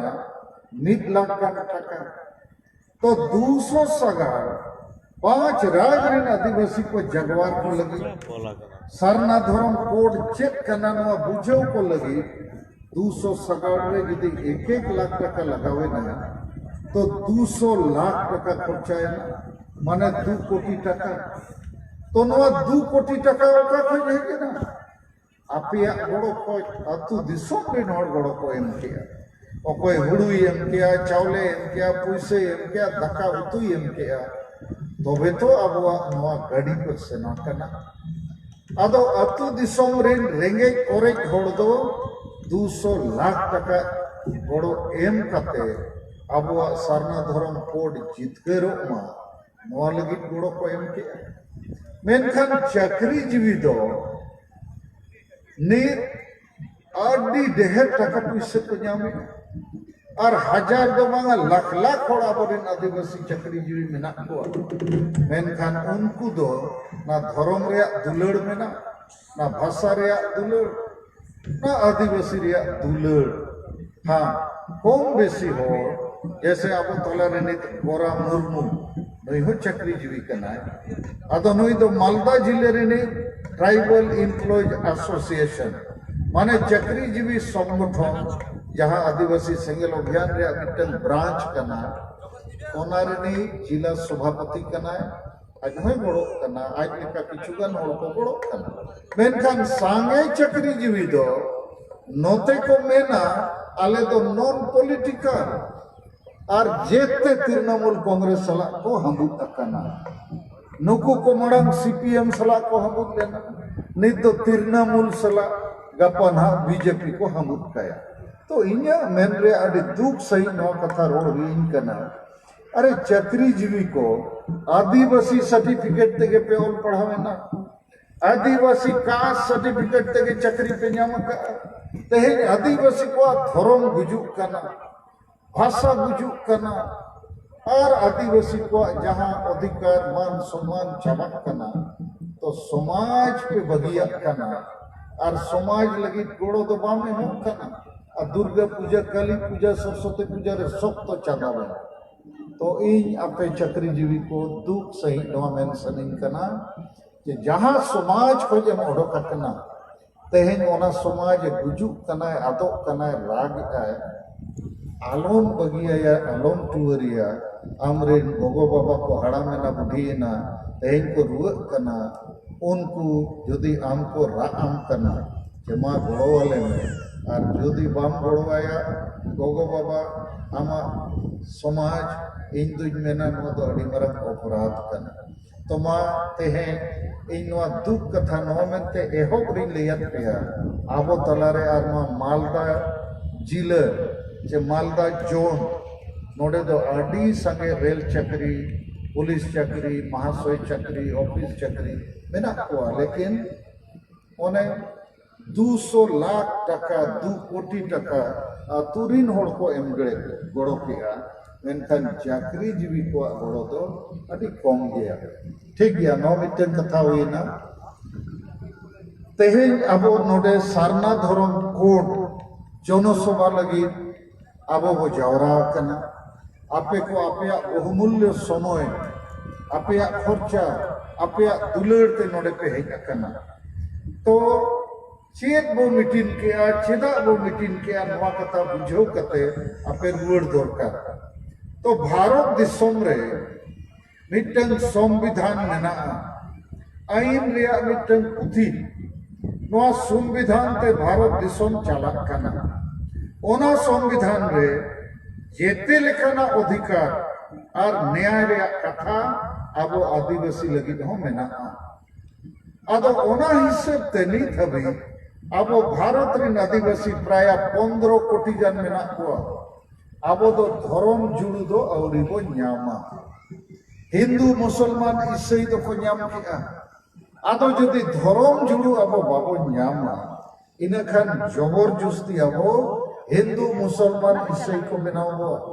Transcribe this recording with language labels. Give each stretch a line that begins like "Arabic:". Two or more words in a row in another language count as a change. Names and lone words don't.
Santali: 1 लाख टका तो 200 सगाड़ 5 राजरीन आदिवासी को जगवार को लगी सारना धर्म कोड चेक कना नुआ बुझो को लगी 200 सगाड़ रे यदि 1-1 लाख टका लगावे ना तो 200 लाख टका खर्चा है ना माने 2 कोटी टका तो नवा 2 कोटी टका ओका खर्च है ना आपिया बड़ो को अतु दिसोम रे नोड़ बड़ो को एम किया ओकोय हुड़ू एम किया चावले एम किया पुइसे एम किया दका उतु एम किया तबे तो अबवा नवा गाड़ी को सेना कना आदो अतु दिसोम रे रेंगे ओरे होड़ दो 200 लाख टका बड़ो एम कते अब सारना धर्म कोड जितकरो मा नोआ लगी गोड़ो को एम के मेनखान चक्री जीवी दो ने आडी ढेर टका पैसे को जामे और हजार दो मांगा लाख लाख होड़ आबोरिन आदिवासी चक्री जीवी मेना को मेनखान उनको दो ना धर्म रे दुलड़ मेना ना भाषा रे दुलड़ ना आदिवासी रे दुलड़ हाँ कम बेसी हो जैसे अब तलारे नित गोरा मुर्मू नई हो चक्री जीवी कना अदो नई दो मालदा जिले रे ने ट्राइबल एम्प्लॉयज एसोसिएशन माने चक्री जीवी संगठन जहां आदिवासी सेंगल अभियान रे मिटन ब्रांच कना ओना रे ने जिला सभापति कना आज होय बड़ो कना आज लेका किछुगान होड़ को बड़ो कना मेनखान सांगे चक्री जीवी दो नोते को मेना आले दो
English: non political
Santali: और जेते तृणमूल कांग्रेस सला को हमुद अकना नुकु को मड़ंग सीपीएम सला को हमुद लेना नित तो तृणमूल सला गपन हा बीजेपी को हमुद कया तो इन्या मेन रे अड़ी दुख सही नो कथा रोड इन कना अरे चक्री जीवी को आदिवासी सर्टिफिकेट तेगे पे ऑल पढ़ावेना आदिवासी
English: caste certificate
Santali: तेगे चक्री पे नाम का तेहे आदिवासी को धर्म गुजुक कना भाषा गुजुक कना और आदिवासी को जहां अधिकार मान सम्मान चाबक कना तो समाज पे बगिया कना और समाज लगी गोड़ो तो बामे हो कना और दुर्गा पूजा काली पूजा सरस्वती पूजा रे सब तो चादावे तो इन आपे चक्री जीवी को दुख सही नवा मेंशनिंग कना कि जहां समाज को जम ओडोक कना तेहेन ओना समाज गुजुक कना आदो कना राग आए आलोम बगिया या आलोम टुवरिया आमरे गोगो बाबा को हड़ा में ना बुढ़ीना तेहेन को रुक कना उनको यदि आमको राम कना जमा गोड़ो वाले में और यदि बाम गोड़वाया गोगो बाबा आमा समाज इन दुज मेना नो दो अड़ी मरक अपराध कना तो मा तेहे इन नो दुख कथा नो मेनते एहोब रि लेयत पेया आबो तलारे आर मा मालदा जिले जे मालदा जोन नोडे दो आडी संगे रेल चक्री पुलिस चक्री महाशय चक्री ऑफिस चक्री मेना को लेकिन ओने 200 लाख टका 2 कोटी टका तुरिन होड़ को एमगड़े गोड़ो पिया मेनखान चाकरी जीवी को गोड़ो दो अति कम गया ठीक गया नो मिटन कथा हुईना तेहेन अबो नोडे सारना धर्म कोड जनसभा लगी अबो वो जावरा कना आपे को आपे बहुमूल्य समय आपे खर्चा आपे दुलड़ ते नोडे पे हेज कना तो चेत बो मीटिंग के चेदा बो मीटिंग के नवा कथा बुझो कते आपे रुड़ दरकार तो भारत दिसम रे मिटन संविधान मेना आईन रिया मिटन पुथी नवा संविधान ते भारत दिसम चालक कना ओना संविधान रे जेते लेखाना अधिकार और न्याय रे कथा अब आदिवासी लगी हो मेना आदो ओना हिसाब ते नित हबी अब भारत रे आदिवासी प्राय 15 कोटी गान मेना को अब दो धर्म जुड़ू दो औरी बो न्यामा हिंदू मुसलमान ईसाई दो को न्याम किया आदो जदि धर्म जुड़ू अब बाबो न्यामा इना खान जबरदस्ती अब हिंदू मुसलमान ईसाई को बनाओ